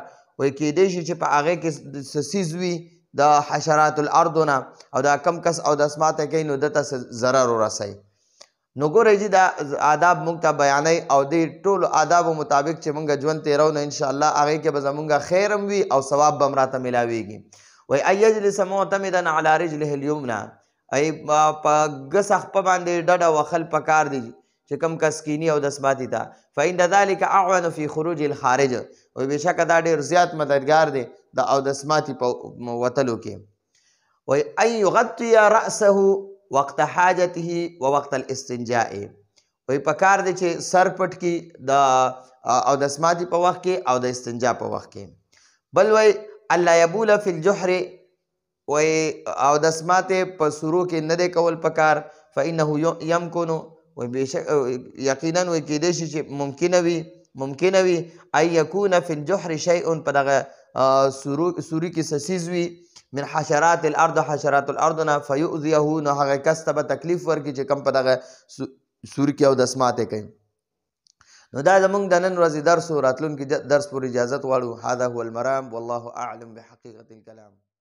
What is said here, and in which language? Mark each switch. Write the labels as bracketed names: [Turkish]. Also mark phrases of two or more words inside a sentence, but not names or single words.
[Pashto] وایي کیدی شي چې په هغې کې څه څیز وي د [Arabic] حشرات الارض [Pashto] نه او دا کم کس اودسماتې کوي نو ده ته ضرر ورسوي. نو ګورئ چې دا آداب موږ ته بیانوي او دې ټولو آدابو مطابق چې موږ ژوند تېرو نو انشاءالله هغې کې به زموږ خیر هم وي او ثواب به هم راته میلاویږي. وایي [Arabic] ان یجلس معتمدا علی رجله الیمنی، [Pashto] ای په ګس خپه باندې ډډه وهل پکار دي چې کوم کس کیني اودسماتې ته. [Arabic] فإن ذلک اعون فی خروج الخارج، [Pashto] وایي بېشکه دا ډېر زیات مددګار دی د اودسماتې په وتلو کې. [Arabic] وایي ان یغطی رأسه وقت حاجته و وقت الاستنجاء، [Pashto] وایي پکار دی چې سر پټ کړي د اودسماتې په وخت کې او د استنجا په وخت کې. بل وای [Arabic] الله یبول فی الجحر [Pashto] وای او د اسماته په سورو کې نه دی کول پکار [Arabic] فانه یمکن [Pashto] وای بشک یقینا وای کېدای شي چې ممکنه وي [Arabic] ان یکون فی الجحر شیء [Pashto] په دغه سوري کې سسیز وي [Arabic] من حشرات الارض حشرات الارض [Pashto] نه فیؤذیه نو هغه کس ته به تکلیف ورکړي چې کم په دغه سوري کې او د اسماته کوي. نو دا زمونږ د نن ورځې درس و راتلونکي درس پورې اجازت غواړو. [Arabic] هذا هو المرام والله اعلم بحقیقة الكلام.